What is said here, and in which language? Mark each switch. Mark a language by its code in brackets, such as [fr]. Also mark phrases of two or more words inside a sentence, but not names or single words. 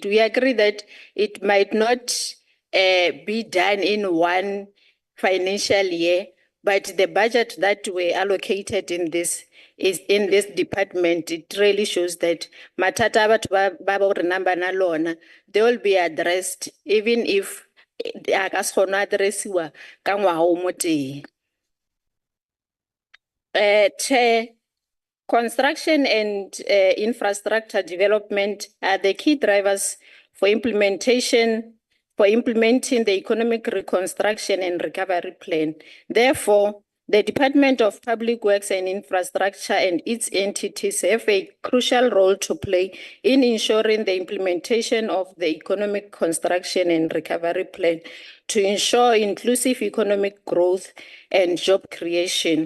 [en] We agree that it might not be done in one financial year, but the budget that were allocated in this department, it really shows that matata they will be addressed even if [tn] addressiwa ka ngwaga o mo teng. [en] Chair, construction and infrastructure development are the key drivers for implementing the economic reconstruction and recovery plan. Therefore, the Department of Public Works and Infrastructure and its entities have a crucial role to play in ensuring the implementation of the economic construction and recovery plan to ensure inclusive economic growth and job creation.